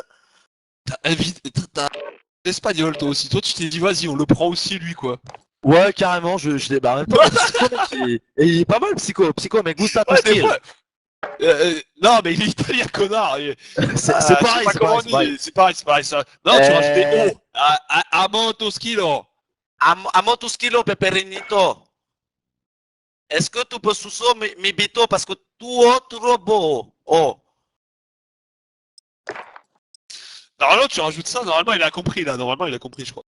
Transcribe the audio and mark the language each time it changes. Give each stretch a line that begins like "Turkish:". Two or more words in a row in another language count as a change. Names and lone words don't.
French: T'as espagnol toi aussi. Toi tu t'es dit vas-y on le prend aussi lui quoi. Ouais, carrément, je débarre. En même temps, Psycho, mec, il est pas mal, Psycho, mais
Spanish: gusta tus
French: Ouais, des skills. fois. Non mais il est italien connard. C'est Je sais pareil, pas c'est comment pareil, on dit. C'est pareil ça. Non tu rajoutes des O. Amonto skilo.
Spanish: Amo tus kilos, Peperinito.
French: Est-ce que tu peux sucer
Spanish: mi bito
French: parce que tu es trop beau? Oh. Normalement tu rajoutes ça. Normalement il a compris là. Normalement il a compris je crois.